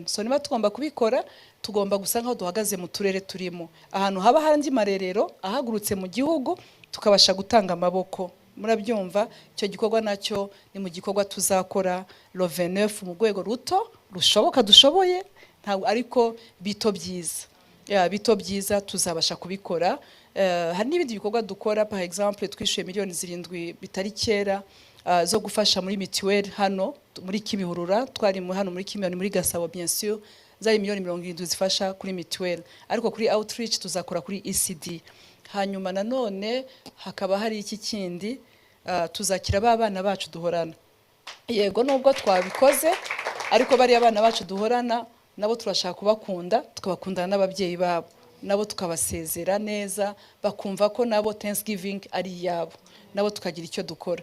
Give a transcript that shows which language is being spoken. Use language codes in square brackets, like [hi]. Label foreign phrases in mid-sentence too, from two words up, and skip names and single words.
[rw] So niba tugomba kubikora, tugomba gusa nkaho duhagaze mu turere turimo, ahantu haba hari marerero ahagurutse mu gihugu, tukabasha gutanga amaboko. Murabyumva, icyo gikorwa nacyo ni mu gikorwa tuzakora le 29 mu rwego ruto rushoboka dushoboye, ntabwo ariko bito byiza. Bito byiza tuzabasha kubikora. Hari n'ibindi bikorwa dukora, [fr] par exemple [rw] twishyuye miliyoni 7 bitari kera zo gufasha muri mituweli hano muri Kimihurura, twari hano muri Kimihurura muri Gasabo [fr] bien sûr, [rw] zari miliyoni 70 zifasha kuri mituweli, ariko kuri outreach tuzakora kuri ECD. Hanyuma nanone hakaba hari iki kindi, tuzakira abana bacu duhorana. Yego nubwo twabikoze, ariko bari abana bacu duhorana nabo turashaka kubakunda, tukabakundana n'ababyeyi babo, nabo tukabasezera neza, bakumva ko nabo Thanksgiving ari yabo, nabo tukagira icyo dukora.